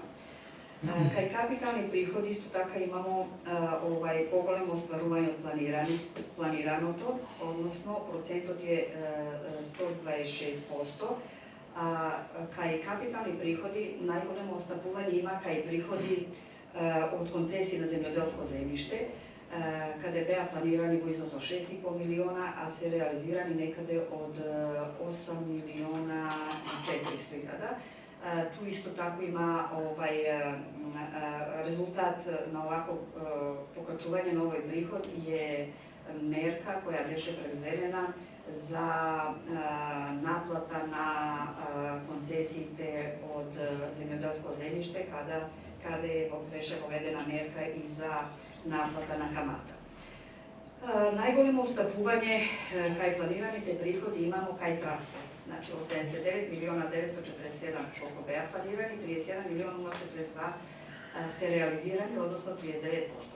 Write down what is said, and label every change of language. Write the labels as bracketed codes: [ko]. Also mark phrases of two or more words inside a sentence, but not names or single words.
[mk] Кај капитални приходи исто така имамо поголемо остварување од планираното, односно процентот е 126%, а кај капитални приходи најголемо остапување има кај приходи од концесии на земјоделско земјиште, каде беа планирани во износ од 6,5 милиона, а се реализирани некаде од 8.400.000. Ту исто тако има резултат на овако покачување на овој приход и е мерка која беше превземена за наплата на концесии од земјоделско земјиште када е беше поведена мерка и за наплата на камата. Најголемо устапување кај планираните приходи имамо кај трансфер. Значи, од 79 милиона 947 што беа планирани, 31 милиона 042 се реализирани, односно 39%.